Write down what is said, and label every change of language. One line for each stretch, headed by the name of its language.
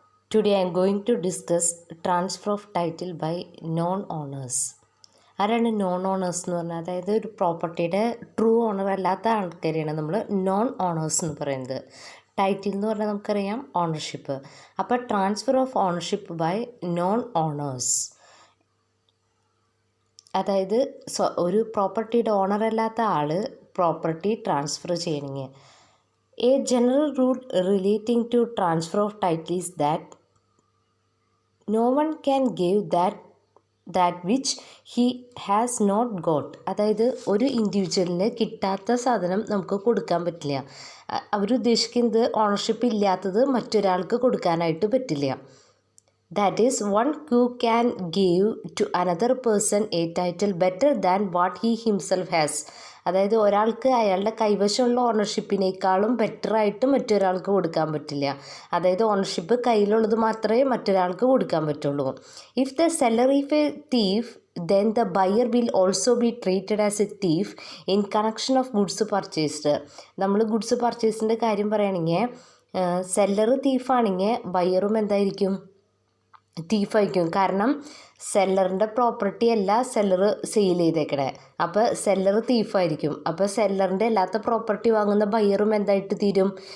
English: Today I am going to discuss transfer of title by non-owners.
Malayalam: ആരാണ് non owners എന്ന് പറഞ്ഞാൽ? അതായത് ഒരു പ്രോപ്പർട്ടിയുടെ ട്രൂ ഓണർ അല്ലാത്ത ആൾക്കാരെയാണ് നമ്മൾ നോൺ ഓണേഴ്സ് എന്ന് പറയുന്നത്. ടൈറ്റിൽ എന്ന് പറഞ്ഞാൽ നമുക്കറിയാം ഓണർഷിപ്പ്.
English: അപ്പോൾ transfer of ownership by non owners,
Malayalam: അതായത് ഒരു പ്രോപ്പർട്ടിയുടെ ഓണർ അല്ലാത്ത ആൾ പ്രോപ്പർട്ടി ട്രാൻസ്ഫർ ചെയ്യണമെങ്കിൽ
English: A general rule relating to transfer of title is that no one can give that which he has not got.
Malayalam: അതായത് ഒരു ഇൻഡിവിജ്വലിന് കിട്ടാത്ത സാധനം നമുക്ക് കൊടുക്കാൻ പറ്റില്ല. അവരുദ്ദേശിക്കുന്നത് ഓണർഷിപ്പ് ഇല്ലാത്തത് മറ്റൊരാൾക്ക് കൊടുക്കാനായിട്ട് പറ്റില്ല.
English: That is, one who can give to another person a title better than what he himself has.
Malayalam: അതായത് ഒരാൾക്ക് അയാളുടെ കൈവശമുള്ള ഓണർഷിപ്പിനേക്കാളും ബെറ്ററായിട്ട് മറ്റൊരാൾക്ക് കൊടുക്കാൻ പറ്റില്ല. അതായത് ഓണർഷിപ്പ് കയ്യിലുള്ളത് മാത്രമേ മറ്റൊരാൾക്ക് കൊടുക്കാൻ പറ്റുള്ളൂ.
English: If the seller is a thief, then the buyer will also be treated as a thief in connection of goods purchased.
Malayalam: നമ്മൾ ഗുഡ്സ് പർച്ചേസിൻ്റെ കാര്യം പറയുകയാണെങ്കിൽ സെല്ലർ തീഫാണെങ്കിൽ ബയറും എന്തായിരിക്കും? തീഫായിരിക്കും. കാരണം സെല്ലറിൻ്റെ പ്രോപ്പർട്ടി അല്ല സെല്ലർ സെയിൽ ചെയ്തേക്കണേ. അപ്പോൾ സെല്ലർ തീഫായിരിക്കും. അപ്പോൾ സെല്ലറിൻ്റെ അല്ലാത്ത പ്രോപ്പർട്ടി വാങ്ങുന്ന ബയറും എന്തായിട്ട് തീരും?